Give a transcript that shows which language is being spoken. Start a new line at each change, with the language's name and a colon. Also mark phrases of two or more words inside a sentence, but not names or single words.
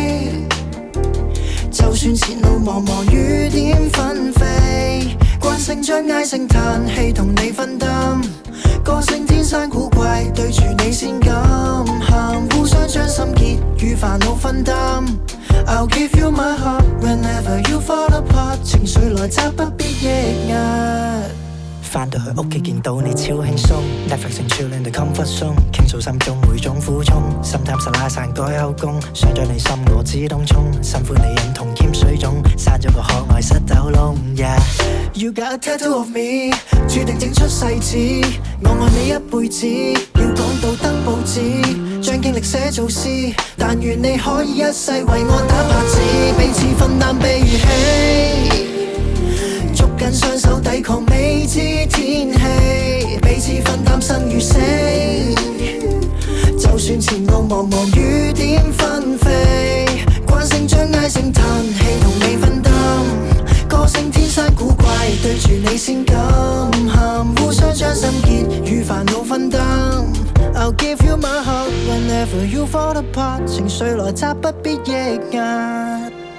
Cantonese: 就算前路茫茫雨點紛飛，慣性將唉聲嘆氣同你分擔，個性天生古怪，對住你先敢喊，互相將心結與煩惱分擔。
English: I'll give you my heart whenever you fall apart，
Cantonese: 情緒來襲不必抑壓。返到去屋企見到你超輕鬆 ，
English: Netflix and chill in the comfort zone，
Cantonese: 傾訴心中每種苦衷，心淡實拉散改口供，想咗你心我自動衝，辛苦你認同兼水腫，生咗個可愛膝頭窿。
English: Yeah， You got a tattoo of me，
Cantonese: 注定整出世紙，我愛你一輩子，要講到登報紙，將經歷寫做詩，但願你可以一世為我打拍子，彼此分擔被預期。捉緊雙手抵抗未知天氣，彼此分擔生與死，就算前路茫茫雨點紛飛，慣性將唉聲嘆氣同你分擔，個性天生古怪，對住你先敢喊，互相將心結與煩惱分擔。
English: I'll give you my heart whenever you fall apart，
Cantonese: 情緒來襲不必抑壓。